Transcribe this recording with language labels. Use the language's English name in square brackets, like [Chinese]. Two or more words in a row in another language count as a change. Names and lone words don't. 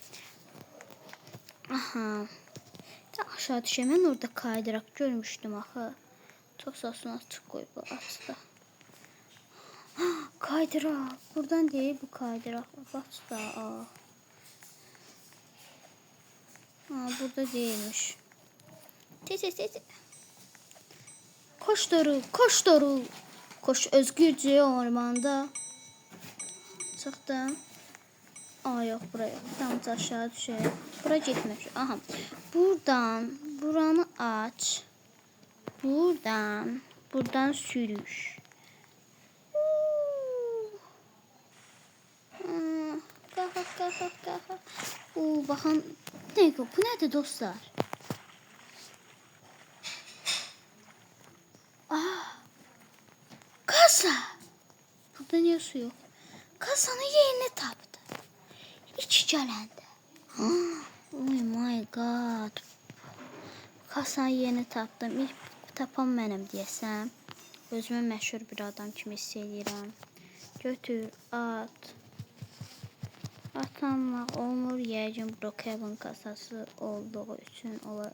[Azerbaijani] Aha. Aşağı düşəm. Mən orada kaydırak görmüşdüm axı. Çox sasını açıq qoyub açdı. Kaydırak. Buradan deyil bu kaydırak. [Turkish] Baxda. Burada değilmiş. Tez. Koş Doruk. Koş özgürce ormanda. Çıxdım. Yok buraya. Tam aşağı düşelim. Bura gitmiş. Aha. [Azerbaijani] Buranı aç. Buradan sürüş. Qalx. Baxın. Bu nədir dostlar? Kasa. Burada niyə su yox? Kasanın yerini tapdı. İki gələndə. [English] Oh my god. [Azerbaijani] Kasanın yerini tapdım. İlk tapan mənəm deyəsəm. Özümü məşhur bir adam kimi hiss edirəm. Götür, at. Atanmaq olmur. Yəqin Brookhaven kasası olduğu üçün olar.